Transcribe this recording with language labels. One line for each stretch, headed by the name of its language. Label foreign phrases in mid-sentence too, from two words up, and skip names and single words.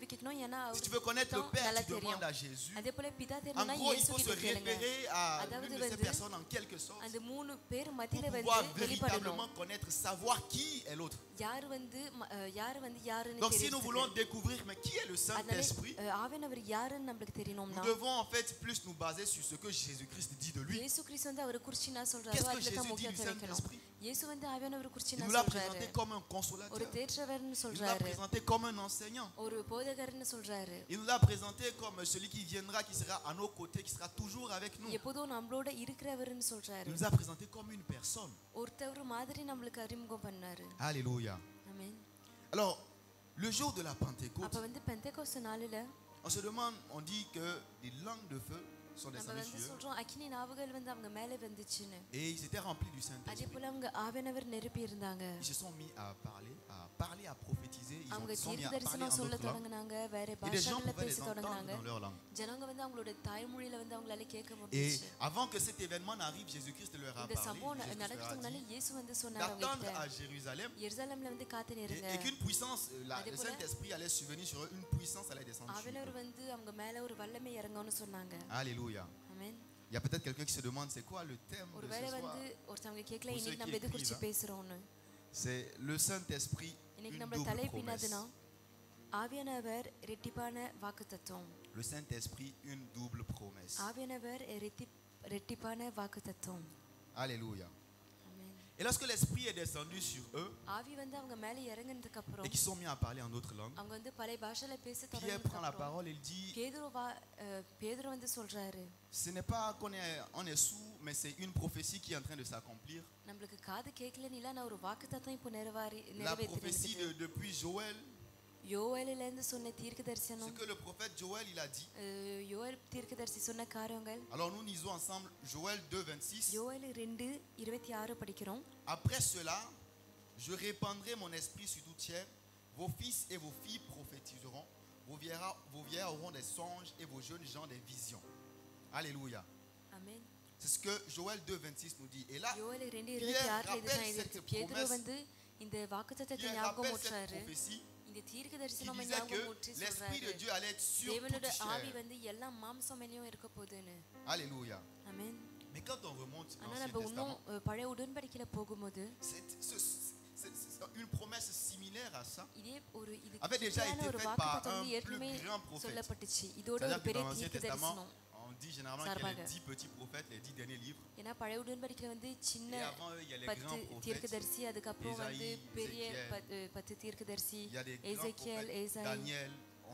French: Si tu veux connaître le Père, tu demandes à Jésus. En gros, il faut se référer à l'une de ces personnes en quelque sorte pour pouvoir véritablement connaître, savoir qui est l'autre. Donc si nous voulons découvrir mais qui est le Saint-Esprit, nous devons en fait plus nous baser sur ce que Jésus-Christ dit de lui. Qu'est-ce que Jésus dit du Saint-Esprit?
Tamil: இயேசு வந்து ஆவியானவர் குறித்து
French: Il
Tamil: என்ன
French: nous l'a
Tamil: சொல்றாரு?
French: présenté comme un
Tamil: ஒரு
French: consolateur.
Tamil: தேற்றவர்னு
French: Il nous l'a
Tamil: சொல்றாரு,
French: présenté comme un enseignant.
Tamil: ஒரு போதகர்னு சொல்றாரு.
French: Il nous l'a présenté comme celui qui viendra, qui sera à nos côtés, qui sera toujours avec nous.
Tamil: எப்போதும் நம்மளோட இருக்கிறவர்னு சொல்றாரு.
French: Il nous a présenté comme une personne.
Tamil: ஒருத்தர் மாதிரி நம்மளுக்கு அறிமுகம் பண்ணாரு.
French: Alléluia.
Tamil: ஆமென்.
French: Alors, le jour de la Pentecôte,
Tamil: அப்ப வந்து பெந்தேகோஸ்து நாளில
French: on se demande, on dit que des langues de feu sont
Tamil: நம்ம
French: descendues
Tamil: வந்து
French: sur eux.
Tamil: சொல்றோம் அக்கினி நாவுகள் வந்து அவங்க மேல வந்துச்சுன்னு.
French: Et ils étaient remplis du
Tamil: அதே
French: Saint-Esprit.
Tamil: போல அவங்க ஆவியானவர் நிரப்பி இருந்தாங்க.
French: Ils se sont mis à parler, à prophétiser. Ils
Tamil: அவங்க
French: se sont mis à
Tamil: தீர்க்க
French: parler
Tamil: தரிசனம்
French: en
Tamil: சொல்ல
French: d'autres langues.
Tamil: தொடங்குனாங்க, வேற
French: Et les gens
Tamil: பாஷைகள்ல
French: pouvaient
Tamil: பேச
French: les entendre
Tamil: தொடங்குனாங்க.
French: dans leur langue.
Tamil: ஜனங்க வந்து அவங்களோட தாய்மொழியில வந்து அவங்களால கேட்க
French: Et
Tamil: முடிஞ்சுச்சு.
French: avant que cet événement n'arrive, Jésus-Christ leur a
Tamil: இந்த
French: parlé.
Tamil: சம்பவம்
French: Jésus-Christ leur
Tamil: நடக்கிறதுக்கு
French: a
Tamil: முன்னாடி
French: dit
Tamil: இயேசு வந்து சொன்னார் அவங்க
French: d'attendre
Tamil: கிட்ட,
French: à Jérusalem
Tamil: எருசலேம்ல வந்து காத்து நிறுங்க.
French: et qu'une puissance,
Tamil: Adé
French: le
Tamil: pola.
French: Saint-Esprit allait survenir sur eux, une puissance allait descendre sur
Tamil: ஆவியானவர்
French: eux.
Tamil: வந்து அவங்க மேல ஒரு வல்லமை இறங்கும்னு சொன்னாங்க.
French: Alléluia.
Tamil: ஆமென்.
French: Il y a peut-être quelqu'un qui se demande c'est quoi le thème de
Tamil: ஒருவேளை
French: ce soir.
Tamil: வந்து ஒருத்தவங்க கேட்கல,
French: Pour
Tamil: இன்னைக்கு
French: ceux
Tamil: நம்ம
French: qui
Tamil: எது குறித்து
French: écrivent,
Tamil: பேசுறோம்னு.
French: C'est le Saint-Esprit,
Tamil: இன்னைக்கு
French: une
Tamil: நம்ம
French: double
Tamil: தலைப்பு
French: promesse.
Tamil: என்னதுன்னா ஆவியானவர் ரெட்டிப்பான வாக்குத்தத்தம்.
French: Le Saint-Esprit, une double promesse.
Tamil: ஆவியானவர் ரெட்டிப்பான வாக்குத்தத்தம்.
French: Alléluia.
Tamil: ஆமென்.
French: Et lorsque l'Esprit est descendu sur eux
Tamil: ஆவி வந்து அவங்க மேல இறங்குனதுக்கு
French: et
Tamil: அப்புறம்
French: qu'ils sont mis à parler en d'autres langues,
Tamil: அவங்க வந்து பழைய பாஷையில பேச
French: Pierre
Tamil: தொடங்கினதுக்கு
French: prend la
Tamil: அப்புறம்
French: parole et il dit
Tamil: பேதுரு வந்து சொல்றாரு,
French: ce n'est pas qu'on est sourd, mais c'est une prophétie qui est en train de s'accomplir.
Tamil: நம்மளுக்கு காது கேட்கலன்னு இல்ல, நான் ஒரு வாக்குத்தத்தம் இப்போ
French: La prophétie depuis Joël,
Tamil: யோவேலில இருந்து சொன்ன தீர்க்க
French: ce
Tamil: தரிசனம்,
French: que le prophète Joël il a dit.
Tamil: யோவேல் தீர்க்கதரிசி சொன்ன காரியங்கள்.
French: Alors nous lisons ensemble Joël 2:26.
Tamil: யோவேல் 2:26 படிக்கிறோம்.
French: Après cela, je répandrai mon esprit sur toute chair. Vos fils et vos filles prophétiseront. Vos vieillards auront des songes et vos jeunes gens des visions. Alléluia.
Tamil: ஆமென்.
French: C'est ce que Joël 2:26 nous dit. Et là,
Tamil: யோவேல்
French: Pierre
Tamil: 2:26 இதுதான்
French: rappelle
Tamil: இருக்கு.
French: cette
Tamil: பேதுரு
French: promesse.
Tamil: வந்து இந்த வாக்குத்தத்தத்தை
French: Pierre
Tamil: ஞாபகம்
French: rappelle cette
Tamil: ஊற்றாரு.
French: prophétie
Tamil: இந்த தீர்க்க
French: qui
Tamil: தரிசனம்
French: disait
Tamil: ஞாபகம்
French: que
Tamil: ஊற்றி
French: l'Esprit de
Tamil: சொல்றாரு,
French: Dieu allait être sur toute
Tamil: தேவனோட ஆவி
French: chair.
Tamil: வந்து எல்லா மாம்சம் மேலயும் இருக்க போகுதுன்னு.
French: Alléluia.
Tamil: ஆமென்.
French: Mais quand on remonte dans
Tamil: ஆனா
French: l'Ancien
Tamil: நம்ம இன்னும்
French: Testament,
Tamil: பழைய உடன்படிக்கையில போகும்போது
French: c'est une promesse similaire à ça.
Tamil: இதே ஒரு இது
French: avait déjà été
Tamil: ஒரு
French: faite par
Tamil: வாக்குத்தத்தம்
French: un
Tamil: வந்து
French: plus
Tamil: ஏற்கனவே
French: grand prophète.
Tamil: சொல்லப்பட்டுச்சு. இதோட
French: C'est-à-dire
Tamil: ஒரு
French: que
Tamil: பெரிய
French: dans l'Ancien
Tamil: தீர்க்க
French: Testament,
Tamil: தரிசனம்.
French: on dit généralement qu'il y a les 10 petits prophètes, les 10 derniers livres.
Tamil: ஏன்னா பழைய உடன்படிக்கையில வந்து
French: Et
Tamil: சின்ன
French: avant eux, il y a les
Tamil: 10
French: grands prophètes.
Tamil: தீர்க்கதரிசி, அதுக்கப்புறம் வந்து
French: Ésaïe,
Tamil: பெரிய
French: Ézéchiel.
Tamil: 10 தீர்க்கதரிசி,
French: Il y a des grands
Tamil: எசேக்கியேல்,
French: prophètes.
Tamil: ஏசாய்.
French: Daniel. On